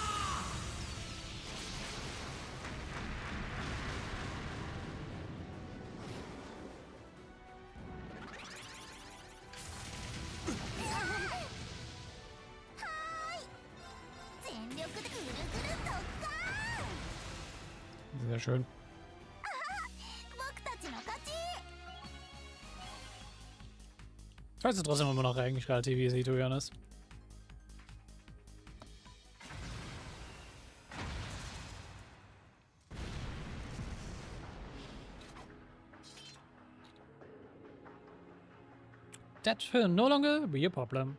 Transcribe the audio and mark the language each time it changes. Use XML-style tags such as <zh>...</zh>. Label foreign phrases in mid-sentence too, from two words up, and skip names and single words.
<ja>ー。全力でぐるぐる特化。</ja> <de>Sehr schön.</de> <ja>僕たちの勝ち。</ja> <de>Ich weiß trotzdem immer noch eigentlich relativ easy,</de> <en>to be honest. That will no longer be a problem.</en>